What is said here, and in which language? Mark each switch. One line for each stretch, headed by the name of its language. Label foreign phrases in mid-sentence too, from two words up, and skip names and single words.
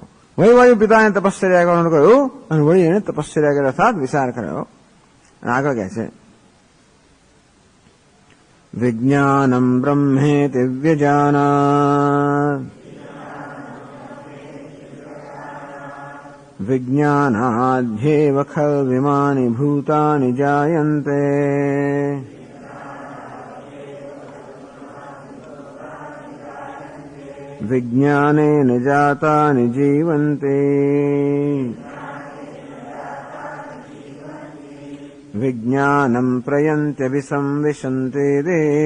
Gujarati: વળી પાછું પિતાને તપશ્ચર્યા કરવાનું કહ્યું, અને વળી એને તપશ્ચર્યા કર્યા અર્થાત વિચાર કર્યો. અને આગળ કહે છે,
Sanskrit: વિજ્ઞાનમ બ્રહ્મેતિ વ્યજાનાત વિજ્ઞાનાદ્યेव खल्विमानि भूतानि जायन्ते विज्ञानेन जातानि जीवन्ते विज्ञानं प्रयन्त्यभिसंविशन्ते ते